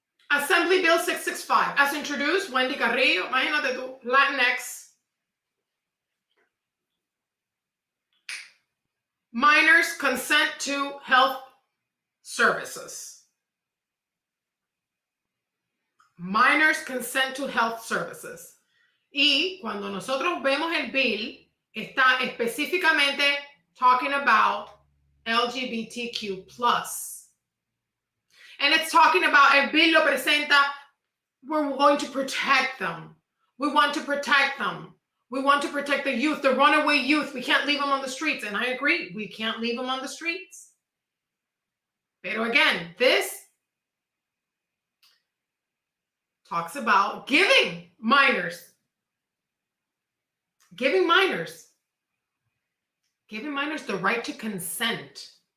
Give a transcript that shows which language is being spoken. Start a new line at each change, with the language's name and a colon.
English: Assembly Bill 665, as introduced, Wendy Carrillo,
Spanish: imagínate tú,
English: Latinx. Minors consent to health services. Minors consent to health services.
Spanish: Y cuando nosotros vemos el bill, está específicamente
English: talking about
Spanish: LGBTQ+.
English: And it's talking about,
Spanish: el bill lo presenta,
English: we're going to protect them. We want to protect them. We want to protect the youth, the runaway youth. We can't leave them on the streets. And I agree, we can't leave them on the streets. Pero again, this talks about giving minors the right to consent.